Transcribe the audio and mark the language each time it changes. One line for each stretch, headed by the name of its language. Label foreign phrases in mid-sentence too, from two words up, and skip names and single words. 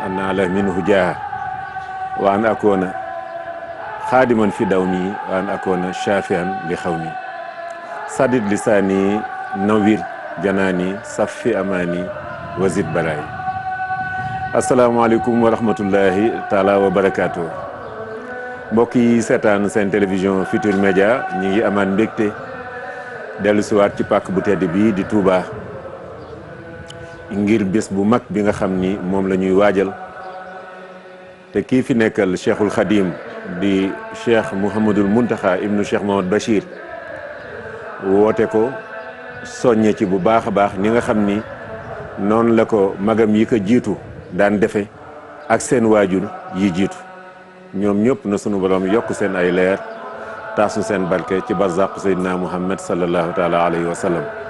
Arabic: أنال منه جاه وأن أكون خادما في دومي وأن أكون شافعا لقومي سدد لساني نوير جناني صفي أماني وزد بلاي السلام عليكم ورحمة الله تعالى وبركاته
Wolof: mbokki seetaan seen télévision Futurs Médias ñi ngi amaan mbégte dellu siwaat ci pàkk bu tedd bii di Touba ngir bés bu mag bi nga xam ni moom la ñuy waajal te kii fi nekkal Cheikhul Khadim di Cheikh Mouhamadul Muntaxa ibnu Cheikh Mohamad Bachir woote ko soññe ci bu baax a baax ni nga xam ni noonu la ko magam yi ko jiitu daan defe ak seen waajur yi jiitu ñoom ñëpp na sunu borom yokk seen ay leer taasu seen barke ci barzaq Seydina Muhammad
Arabic: صلى الله تعالى عليه وسلم